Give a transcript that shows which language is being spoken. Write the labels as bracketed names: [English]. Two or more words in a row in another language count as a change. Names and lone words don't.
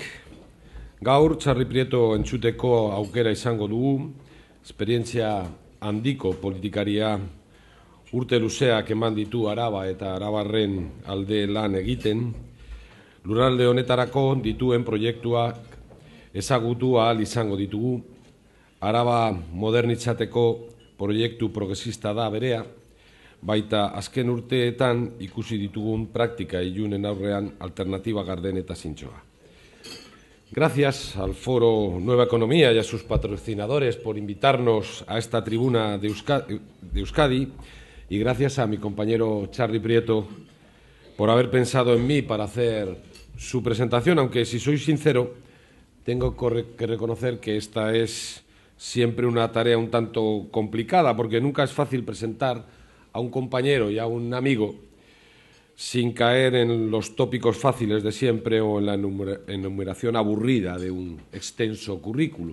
[Basque] Gaur Txarli Prieto entzuteko aukera izango dugu, esperientzia handiko politikaria urte luzeak eman ditu Araba eta Arabarren alde lan egiten, lurralde honetarako dituen proiektuak ezagutu ahal izango ditugu. Araba modernitzateko proiektu progresista da berea, baita azken urteetan ikusi ditugun praktika ilunen aurrean alternatiba garden eta zintzoa. [Spanish] Gracias al Foro Nueva Economía y a sus patrocinadores por invitarnos a esta tribuna de Euskadi y gracias a mi compañero Txarli Prieto por haber pensado en mí para hacer su presentación, aunque si soy sincero, tengo que reconocer que esta es siempre una tarea un tanto complicada, porque nunca es fácil presentar a un compañero y a un amigo sin caer en los tópicos fáciles de siempre o en la enumeración aburrida de un extenso currículum.